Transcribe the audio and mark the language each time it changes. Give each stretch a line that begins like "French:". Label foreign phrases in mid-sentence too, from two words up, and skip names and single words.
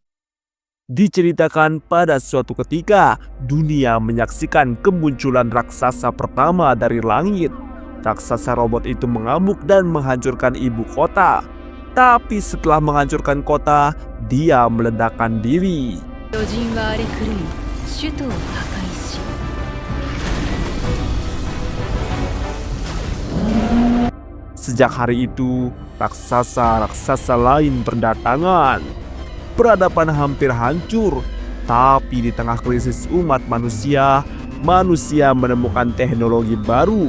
Indonesian: Diceritakan pada suatu ketika, dunia menyaksikan kemunculan raksasa pertama dari langit. Raksasa robot itu mengamuk dan menghancurkan ibu kota. Tapi setelah menghancurkan kota, dia meledakkan diri.
Japanese: 巨人は荒れ狂い首都を破壊し
Indonesian: Sejak hari itu, raksasa-raksasa lain berdatangan. Peradaban hampir hancur, tapi di tengah krisis umat manusia, manusia menemukan teknologi baru.